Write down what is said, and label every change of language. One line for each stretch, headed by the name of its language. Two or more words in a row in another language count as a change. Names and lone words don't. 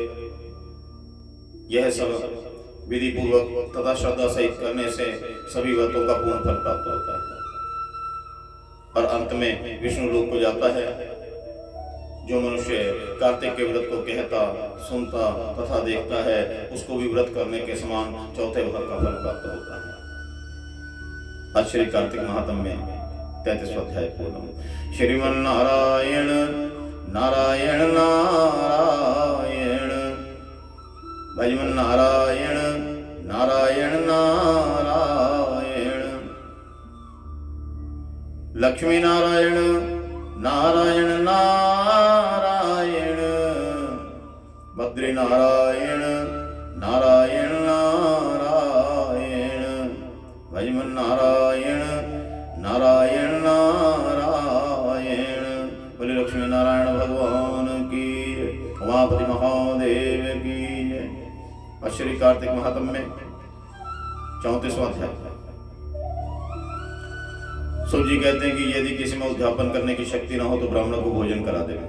Hindi: यह सब विधि पूर्वक तथा श्रद्धा सहित करने से सभी व्रतों का पूर्ण फल प्राप्त होता है और अंत में विष्णु लोक को जाता है। जो मनुष्य कार्तिक के व्रत को कहता, सुनता तथा देखता है, उसको भी व्रत करने के समान चौथे भाग का फल प्राप्त होता है। आज श्री कार्तिक महात्म्य में 33वां अध्याय पूर्ण। श्रीमन्नारायण नारायण नारायण, भजमन नारायण नारायण नारायण, लक्ष्मी नारायण नारायण नारायण, बद्री नारायण नारायण नारायण, भजमन नारायण नारायण नारायण। बोले लक्ष्मी नारायण भगवान की, उमापति महादेव की। श्री कार्तिक महात्म्य में 34वां अध्याय। सूत जी कहते हैं कि यदि किसी में उद्यापन करने की शक्ति ना हो तो ब्राह्मणों को भोजन करा दे।